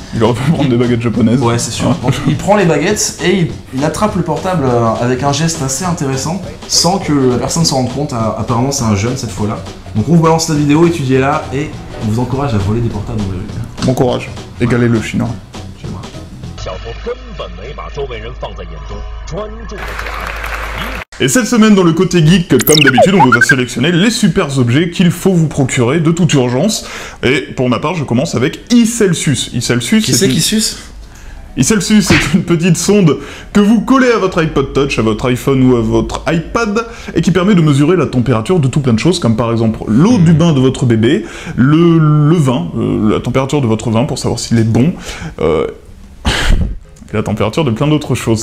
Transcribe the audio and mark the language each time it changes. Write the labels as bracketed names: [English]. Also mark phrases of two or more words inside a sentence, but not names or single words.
[French] Il aurait pu prendre des baguettes japonaises. Ouais, c'est sûr. Donc, il prend les baguettes et il attrape le portable avec un geste assez intéressant, sans que la personne s'en rende compte. Apparemment, c'est un jeune cette fois-là. Donc on vous balance la vidéo, étudiez-la, et on vous encourage à voler des portables dans la rue. Bon courage, égalez le chinois. [Chinese] 小偷根本没把周围人放在眼中，专注了假。 [French] Et cette semaine, dans le côté geek, comme d'habitude, on vous a sélectionné les super objets qu'il faut vous procurer de toute urgence. Et pour ma part, je commence avec iCelsius. iCelsius, Qui c'est qui suce? iCelsius, c'est une petite sonde que vous collez à votre iPod Touch, à votre iPhone ou à votre iPad, et qui permet de mesurer la température de tout plein de choses, comme par exemple l'eau du bain de votre bébé, le vin, la température de votre vin pour savoir s'il est bon, et la température de plein d'autres choses.